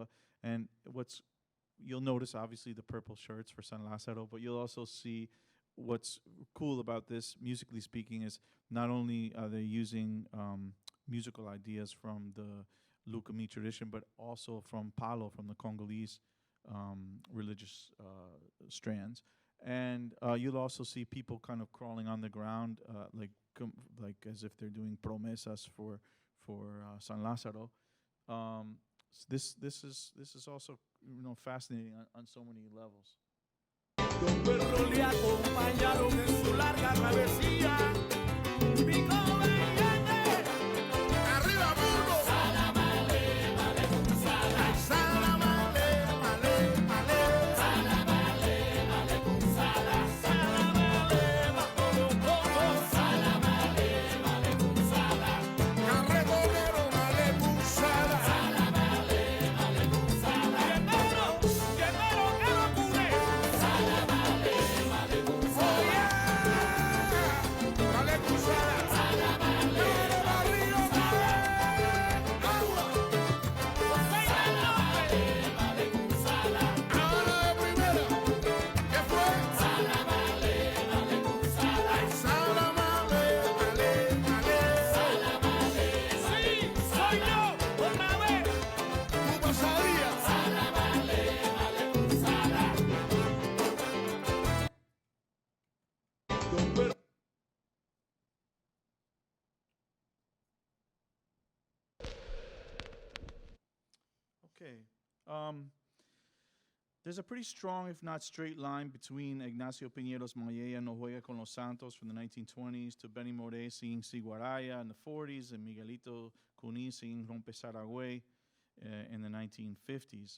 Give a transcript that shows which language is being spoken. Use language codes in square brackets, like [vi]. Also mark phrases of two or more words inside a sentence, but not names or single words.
[en] And you'll notice, obviously, the purple shirts for San Lázaro, but you'll also see what's cool about this, musically speaking, is not only are they using musical ideas from the Lukumi tradition, but also from Palo, from the Congolese religious strands. And you'll also see people kind of crawling on the ground, like as if they're doing promesas for San Lázaro. This is also fascinating on so many levels. [es] Los perros le acompañaron en su larga travesía. Pico Verde. Arriba, mundo. Salamale, male, sala. Salamale, male, male. Salamale, male, sala. Salamale, bajo los cojos. Salamale, male, sala. Carretonero, male, sala. Salamale, male, sala. Llenero, que lo cure. Salamale, male, [en] oh yeah. Male, sala. Salamale, [es] barrio, agua. Salamale, male, sala. Ahora de primera, ¿qué fue? Salamale, male, sala. Salamale, male, male. Salamale, sí, soy yo, otra vez. Tu pasadía. Salamale, male, sala. Los perros. [en] Okay. There's a pretty strong, if not straight line between Ignacio Piñeros Mayella No Juega con los Santos from the 1920s to Benny Moré singing Siguaraya in the 40s and Miguelito CUNY singing Rompe Saragüey in the 1950s.